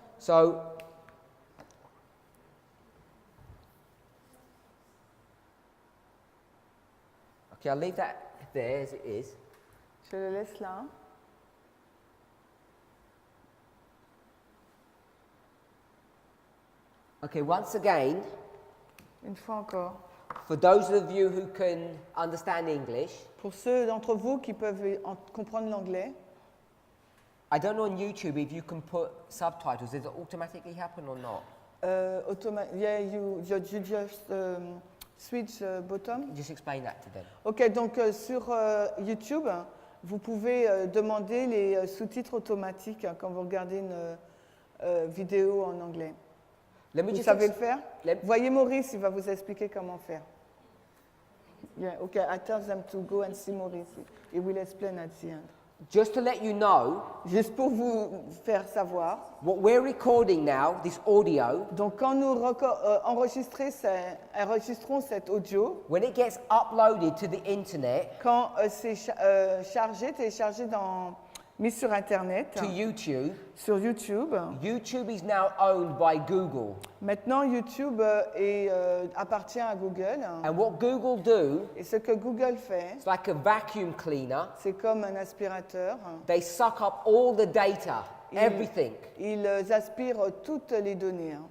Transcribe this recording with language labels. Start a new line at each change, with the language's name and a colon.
English: So, okay, I'll leave that there as it is.
French: Je le laisse là.
English: Okay, once again,
French: Une fois encore.
English: for those of you who can understand English,
French: Pour ceux d'entre vous qui peuvent comprendre l'anglais,
English: I don't know on YouTube if you can put subtitles. Does it automatically happen or not? yeah, you just switch bottom. Just explain that to them.
French: Ok, donc sur YouTube, vous pouvez demander les sous-titres automatiques quand vous regardez une vidéo en anglais.
English: Let me
French: Vous
English: just
French: savez
English: ex-
French: le faire?
English: let-
French: Voyez Maurice, il va vous expliquer comment faire.
English: Yeah, okay, I tell them to go and see Maurice. He will explain at the end. Just to let you know,
French: Juste pour vous faire savoir,
English: what we're recording now, this audio,
French: donc quand nous enregistrons cet audio,
English: when it gets uploaded to the internet,
French: quand c'est téléchargé mis sur Internet,
English: to YouTube,
French: sur YouTube,
English: YouTube is now owned by Google.
French: maintenant YouTube appartient à Google.
English: And what Google do,
French: Et ce que Google fait,
English: it's like a vacuum cleaner.
French: c'est comme un aspirateur.
English: They suck up all the data, everything.
French: Ils aspirent toutes les données.